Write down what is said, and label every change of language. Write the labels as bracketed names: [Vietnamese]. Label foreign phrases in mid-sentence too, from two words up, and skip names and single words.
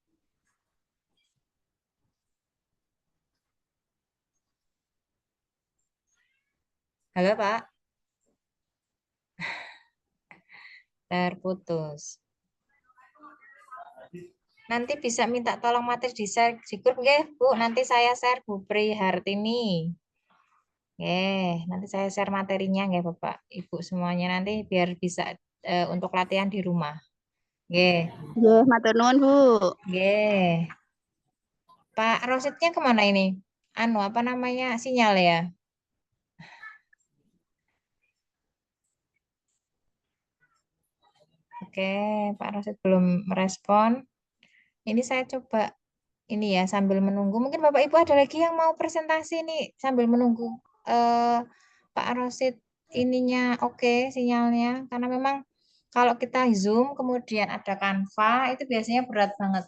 [Indonesian] Halo Pak, terputus. Nanti bisa minta tolong materi di share di grup nggih, Bu. Nanti saya share Bu Prihartini. Nanti saya share materinya nggih Bapak, Ibu semuanya nanti biar bisa untuk latihan di rumah. Nggih. [Javanese] Nggih, matur nuwun, Bu. [Indonesian] Nggih. Pak Rosidnya kemana ini? Anu apa namanya sinyal ya? Oke, Pak Rosid belum merespon. Ini saya coba ini ya sambil menunggu. Mungkin Bapak Ibu ada lagi yang mau presentasi nih sambil menunggu Pak Rosid ininya oke sinyalnya karena memang kalau kita Zoom kemudian ada Canva itu biasanya berat banget.